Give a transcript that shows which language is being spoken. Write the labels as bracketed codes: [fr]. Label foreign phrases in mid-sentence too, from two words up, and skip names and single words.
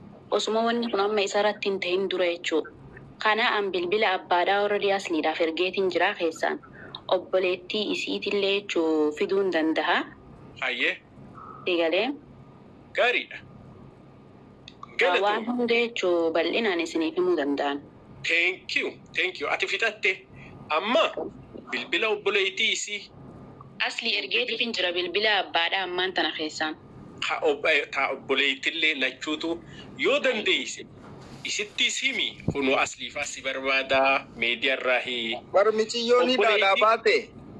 [om] Osuma wanni kun amma isa irratti hin ta'in dura jechuu. Kana an bilbila abbaadhaa already asliidhaaf ergeetiin jira keessaan. Obboleettii isiitillee jechuu fiduun danda'a. Hayyee. Si galee? Gaariidha. Waan Galatoom. hunda jechuu bal'inaan isiniif himuu danda'an. [en] Thank you. Thank you. [om] Ati fixatte. Amma bilbila obboleettii isii. Asli ergeetiin jira bilbila abbaadhaa ammaan tana keessaan. Ha ob-, eh, ta obboleettillee lachuutu yoo dandeeyse. Isittis himi. Kunu asliifaa si barbaada. Meediyaa irraa hi- Bar miciyyoon hidhaadhaa Obboleettii- baate.